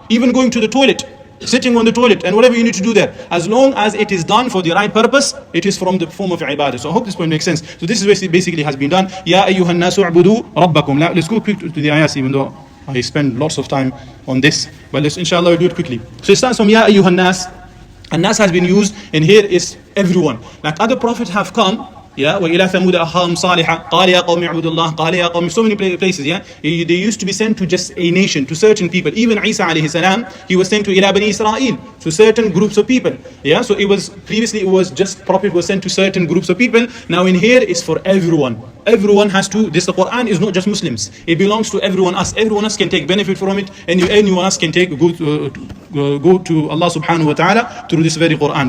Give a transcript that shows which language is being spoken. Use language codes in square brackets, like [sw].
[en] Even going to the toilet, sitting on the toilet, and whatever you need to do there, as long as it is done for the right purpose, it is from the form of ibadah. So I hope this point makes sense. So this is basically has been done. [ar] Ya ayyuhan nasu u'budu rabbakum. [en] Let's go quick to the ayats, even though I spend lots of time on this, but let's inshallah we'll do it quickly. So it starts from Ya ayyuhan nas. And nas has been used, and here is everyone. Like other prophets have come, [ar] yeah, وَإِلَى ثَمُودَ أَخَاهُمْ صَالِحًا قَالَ يَا قَوْمِ اعْبُدُوا اللَّهَ قَالَ يَا قَوْمِ, [en] so many places, yeah. They used to be sent to just a nation, to certain people. Even Isa alayhi salam, he was sent to [ar] إِلَى بَنِي إِسْرَائِيل, [en] to certain groups of people. Yeah, so previously it was just prophet was sent to certain groups of people. Now in here is for everyone. Everyone has to, the Quran is not just Muslims. It belongs to everyone else. Everyone else can take benefit from it, and anyone else can go to Allah subhanahu wa ta'ala through this very Quran.